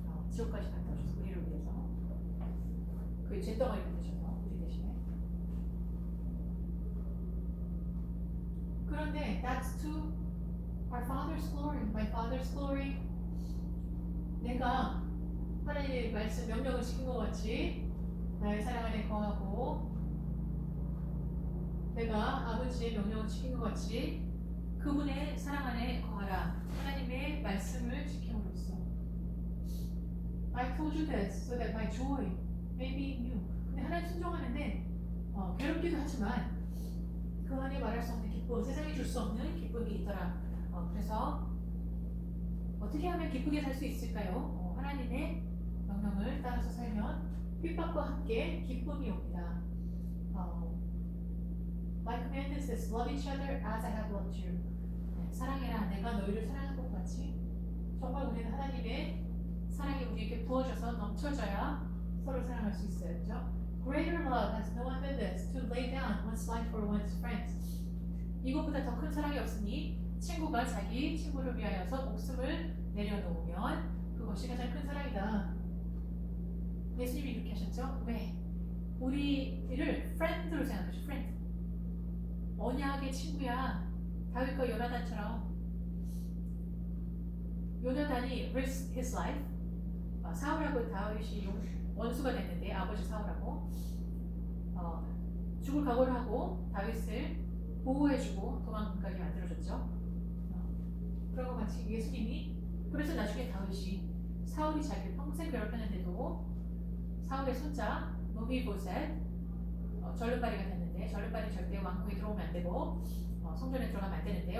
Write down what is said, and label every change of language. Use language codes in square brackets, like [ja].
[ko] 지옥까지 갔다 오셔서 우리를 위해서 그 죄덩어리가 되셔서 우리 대신에 그런데 [en] that's to our Father's glory, [ko] my Father's glory. 내가 하나님의 말씀 명령을 지킨 것 같이 나의 사랑 안에 거하고 내가 아버지의 명령을 지킨 것 같이 그분의 사랑 안에 거하라. 하나님의 말씀을 지킴으로써 [en] I told you this so that my joy may be in you. [ko] 근데 하나님 순종하는데 괴롭기도 하지만 그 안에 말할 수 없는 기쁨, 세상이 줄 수 없는 기쁨이 있더라. 그래서 어떻게 하면 기쁘게 살 수 있을까요? 하나님의 명령을 따라서 살면 핍박과 함께 기쁨이 옵니다. [en] My command is this: love each other as I have loved you. [ko] 사랑해라, 내가 너희를 사랑한 것 같이. 정말 우리는 하나님의 사랑이 우리에게 부어져서 넘쳐져야 서로 사랑할 수 있어요, 그렇죠? [en] Greater love has no one than this, to lay down one's life for one's friends. [ko] 이것보다 더 큰 사랑이 없으니 친구가 자기 친구를 위하여서 목숨을 내려놓으면 그것이 가장 큰 사랑이다. 예수님이 이렇게 하셨죠? 왜? 우리를 friend로 생각하죠. friend. 언약의 친구야. 다윗과 요나단처럼. [en] 요나단이 risked his life. [ko] 사울하고 다윗이 원수가 됐는데 아버지 사울하고 죽을 각오를 하고 다윗을 보호해주고 도망가게 만들어줬죠. 그런 것 같이 예수님이 그래서 나중에 다윗이 사울이 자기를 평생 괴롭혔는데도 사울의 손자 무비보셋 절름발이가 됐는데 절름발이 절대 왕궁에 들어오면 안 되고 성전에 들어가면 안 되는데요.